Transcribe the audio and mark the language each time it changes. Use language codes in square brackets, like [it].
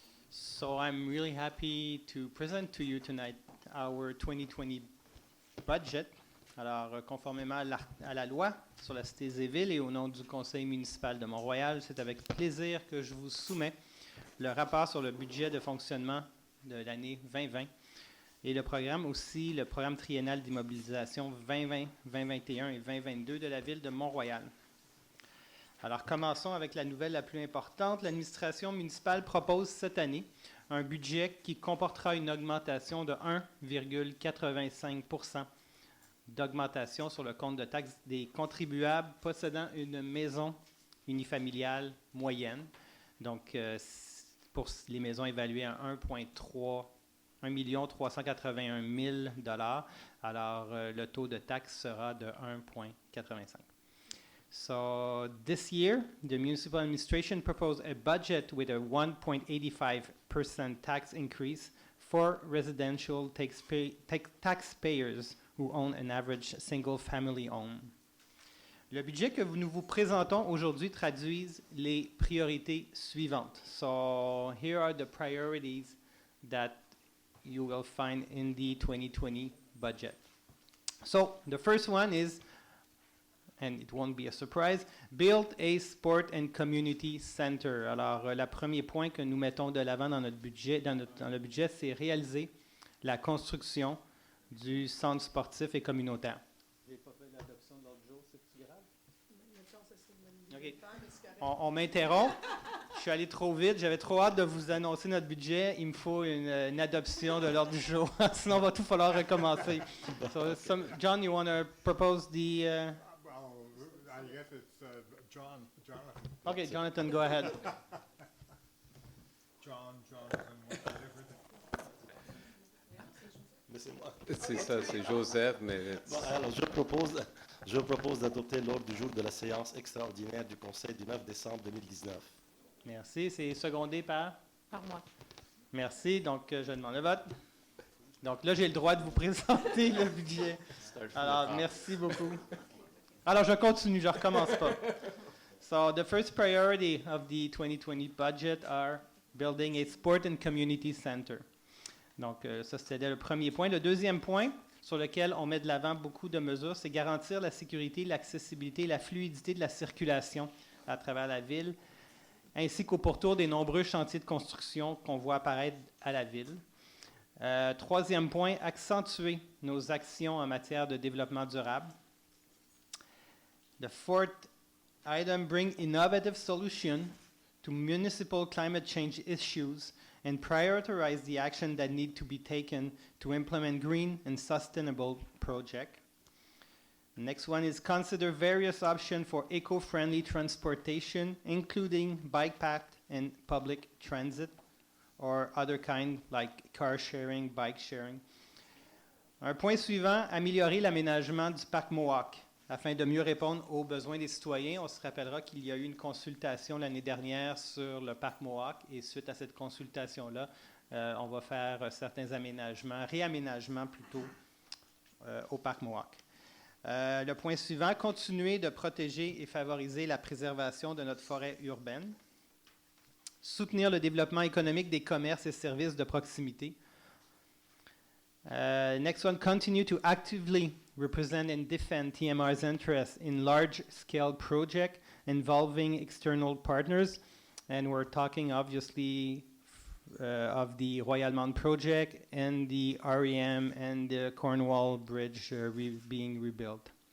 [en] So, I'm really happy to present to you tonight our 2020 budget. [fr] Alors, conformément à la loi sur la Cité des villes et au nom du Conseil municipal de Mont-Royal, c'est avec plaisir que je vous soumets le rapport sur le budget de fonctionnement de l'année 2020 et le programme triennal d'immobilisation 2020, 2021 et 2022 de la ville de Mont-Royal. Alors, commençons avec la nouvelle la plus importante. L'administration municipale propose cette année un budget qui comportera une augmentation de 1,85 % d'augmentation sur le compte de taxes des contribuables possédant une maison unifamiliale moyenne. Donc, pour les maisons évaluées à 1 381 000 $, alors le taux de taxe sera de 1,85. [en] So this year, the municipal administration proposed a budget with a 1.85% tax increase for residential taxpayers who own an average single-family home. [fr] Le budget que nous vous présentons aujourd'hui traduise les priorités suivantes. [en] So here are the priorities that you will find in the 2020 budget. So the first one is, and it won't be a surprise, build a sport and community center. [fr] Alors, le premier point que nous mettons de l'avant dans notre budget, dans le budget, c'est réaliser la construction du centre sportif et communautaire. J'ai pas fait l'adoption de l'autre jour, c'est-tu grave? OK. On m'interrompt. Je suis allé trop vite. J'avais trop hâte de vous annoncer notre budget. Il me faut une adoption de l'ordre du jour. Sinon, il va tout falloir recommencer. [en] So, John, you want to propose the... Well, I guess it's Jonathan. Okay, Jonathan, go ahead. Jonathan, what's the difference? [fr] Mais c'est moi. C'est ça, c'est Joseph, mais... Bon, alors, je propose d'adopter l'ordre du jour de la séance extraordinaire du Conseil du 9 décembre 2019. Merci. C'est secondé par? Par moi. Merci. Donc, je demande le vote. Donc là, j'ai le droit de vous présenter le budget. Alors, merci beaucoup. Alors, je continue, je recommence pas. [en] So, the first priority of the 2020 budget are building a sport and community center. [fr] Donc, ça, c'était le premier point. Le deuxième point, sur lequel on met de l'avant beaucoup de mesures, c'est garantir la sécurité, l'accessibilité, la fluidité de la circulation à travers la ville, ainsi qu'au pourtour des nombreux chantiers de construction qu'on voit apparaître à la ville. Troisième point, accentuer nos actions en matière de développement durable. [en] The fourth item, bring innovative solutions to municipal climate change issues and prioritize the action that need to be taken to implement green and sustainable projects. The next one is consider various options for eco-friendly transportation, including bike path and public transit, or other kind like car sharing, bike sharing. [fr] Un point suivant, améliorer l'aménagement du parc Mohawk afin de mieux répondre aux besoins des citoyens. On se rappellera qu'il y a eu une consultation l'année dernière sur le parc Mohawk et suite à cette consultation-là, on va faire certains réaménagements plutôt au parc Mohawk. Le point suivant, continuer de protéger et favoriser la préservation de notre forêt urbaine. Soutenir le développement économique des commerces et services de proximité. [en] Next one, continue to actively represent and defend TMR's interests in large-scale projects involving external partners. And we're talking, obviously, of the Royal Mount project and the REM and the Cornwall Bridge being rebuilt.